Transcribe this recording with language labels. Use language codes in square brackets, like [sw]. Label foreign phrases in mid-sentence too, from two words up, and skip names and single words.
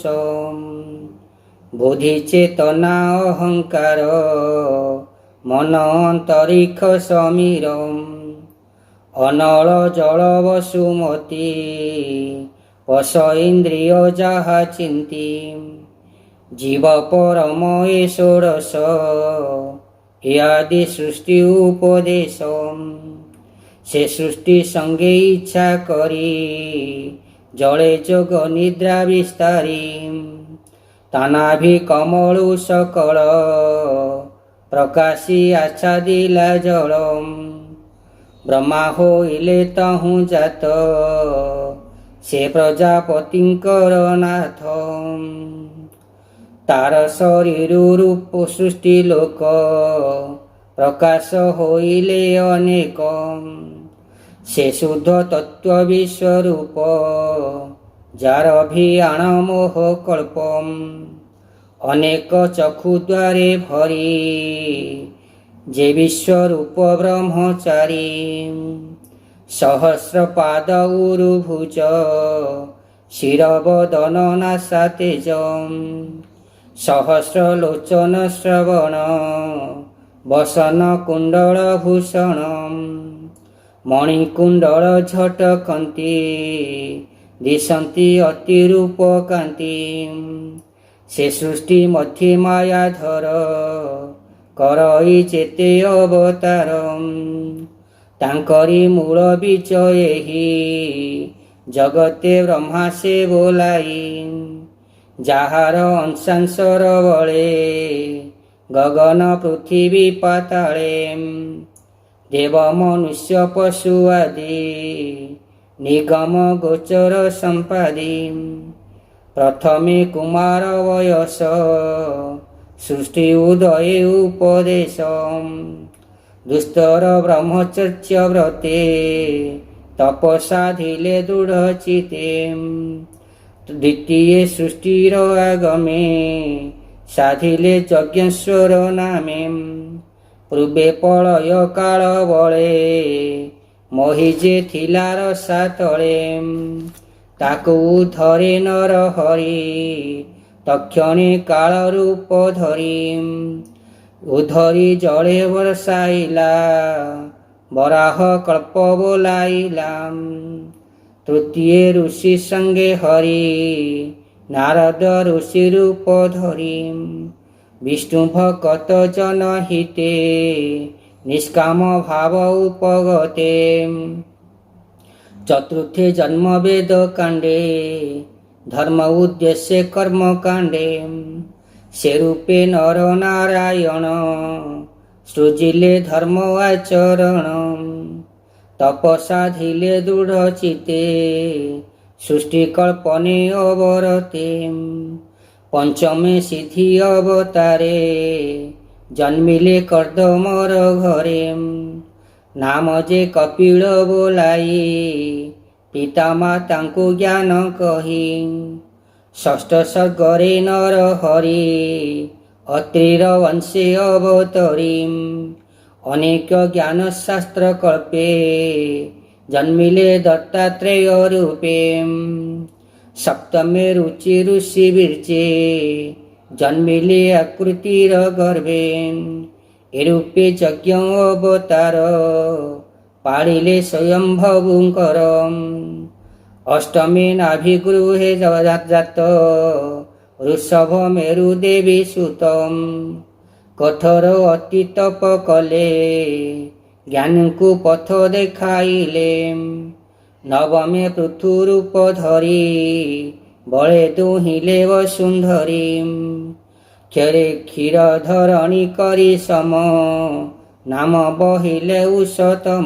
[or] ବୁଦ୍ଧି ଚେତନା ଅହଂକାର ମନ ଅନ୍ତରିକ୍ଷ ସମୀର। ଅନଳ ଜଳ ବସୁମତୀ ବଶ ଇନ୍ଦ୍ରିୟ ଜହା ଚିନ୍ତୀ। ଜୀବ ପରମ ଏ ଷୋଡଶ ଆଦି ସୃଷ୍ଟି ଉପଦେଶ। ସେ ସୃଷ୍ଟି ସଂଗେ ଇଚ୍ଛା କରି ଜଳେ ଜୋଗ ନିଦ୍ରା ବିସ୍ତାରି। ତାନାଭି କମଳୁ ସକଳ ପ୍ରକାଶି ଆଚ୍ଛାଦିଲା ଜଳ। ବ୍ରହ୍ମା ହୋଇଲେ ତହୁ ଜାତ ସେ ପ୍ରଜାପତିଙ୍କର ନାଥ। ତାର ଶରୀର ରୂପ ସୃଷ୍ଟି ଲୋକ ପ୍ରକାଶ ହୋଇଲେ ଅନେକ। ସେ ଶୁଦ୍ଧ ତତ୍ତ୍ୱ ବିଶ୍ୱରୂପ ଜାର ଅଭିଯାନ ମୋହ କଳ୍ପ। ଅନେକ ଚକ୍ଷୁ ଦ୍ୱାରେ ଭରି ଜେ ବିଶ୍ୱରୂପ ବ୍ରହ୍ମଚାରୀ। ସହସ୍ର ପାଦ ଉରୁଭୁଜ ଶିରବଦନ ନାସା ତେଜ। ସହସ୍ର ଲୋଚନ ଶ୍ରବଣ ବସନ କୁଣ୍ଡଳ ଭୂଷଣ। ମଣିକୁଣ୍ଡଳ ଝଟକନ୍ତି ଦିଶନ୍ତି ଅତିରୂପ କାନ୍ତି। ସେ ସୃଷ୍ଟି ମଧ୍ୟ ମାୟାଧର କରଇ ଚେତେ ଅବତାର। ତାଙ୍କରି ମୂଳ ବୀଚ ଏହି ଜଗତେ ବ୍ରହ୍ମା ସେ ବୋଲାଇ। ଜାହାର ଅଂଶାଂଶର ବଳେ ଗଗନ ପୃଥ୍ୱୀ ପାତାଳେ। ଦେବ ମନୁଷ୍ୟ ପଶୁ ଆଦି ନିଗମ ଗୋଚର ସମ୍ପାଦି। ପ୍ରଥମେ କୁମାର ବୟସ ସୃଷ୍ଟି ଉଦୟ ଉପଦେଶ। ଦୁସ୍ତର ବ୍ରହ୍ମଚର୍ଯ୍ୟ ବ୍ରତେ ତପସାଧିଲେ ଦୃଢ଼ଚିତେ। ଦ୍ୱିତୀୟ ସୃଷ୍ଟିର ଆଗମେ ସାଧିଲେ ଯଜ୍ଞେଶ୍ୱର ନାମେ। ପୂର୍ବେ ପ୍ରଳୟ କାଳ ବଳେ ମହିଜେ ଥିଲା ରସା ତଳେ। ତାକୁ ଧରେ ନର ହରି ତକ୍ଷଣେ କାଳ ରୂପ ଧରି। ଉଧରି ଜଡ଼େ ବର୍ଷାଇଲା ବରାହ କଳ୍ପ ବୋଲାଇଲା। ତୃତୀୟ ଋଷି ସଂଗେ ହରି ନାରଦ ଋଷି ରୂପ ଧରି। ବିଷ୍ଣୁ ଭକ୍ତ ଜନ ହିତେ ନିଷ୍କାମ ଭାବ ଉପଗତେ। ଚତୁର୍ଥେ ଜନ୍ମ ବେଦ କାଣ୍ଡେ ଧର୍ମ ଉଦ୍ଦେଶ୍ୟ କର୍ମ କାଣ୍ଡେ। ସେ ରୂପେ ନର ନାରାୟଣ ସୃଜିଲେ ଧର୍ମ ଆଚରଣ। ତପସାଧିଲେ ଦୃଢ଼ଚିତେ ସୃଷ୍ଟି କଳ୍ପନେ ଅବରତେ। ପଞ୍ଚମେ ସିଦ୍ଧି ଅବତାରେ ଜନ୍ମିଲେ କର୍ଦ୍ଦମର ଘରେ। ନାମ ଜେ କପିଳ ବୋଲାଇ ପିତା ମାତାଙ୍କୁ ଜ୍ଞାନ କହି। ଷଷ୍ଠ ସର୍ଗରେ ନର ହରି ଅତ୍ରିର ବଂଶେ ଅବତରି। ଅନେକ ଜ୍ଞାନ ଶାସ୍ତ୍ର କଳ୍ପେ ଜନ୍ମିଲେ ଦତ୍ତାତ୍ରେୟ ରୂପେ। ସପ୍ତମେ ରୁଚି ଋଷି ବିରଚେ ଜନ୍ମିଲେ ଆକୃତିର ଗର୍ଭେ। ଏ ରୂପେ ଯଜ୍ଞ ଅବତାର ପାଳିଲେ ସ୍ୱୟମ୍ଭବୁଙ୍କର। ଅଷ୍ଟମେ ନାଭିଗୃହେ ଜାତ ଋଷଭ ମେରୁ ଦେବୀ ସୁତ। କଠୋର ଅତି ତପ କଲେ ଜ୍ଞାନଙ୍କୁ ପଥ ଦେଖାଇଲେ। ନବମେ ପୃଥୁ ରୂପ ଧରି ବଳେ ଦୁହିଁଲେ ବସୁନ୍ଧରୀ। କ୍ଷରେ କ୍ଷୀର ଧରଣୀ କରି ସମ ନାମ ବହିଲେ ଉଷତମ।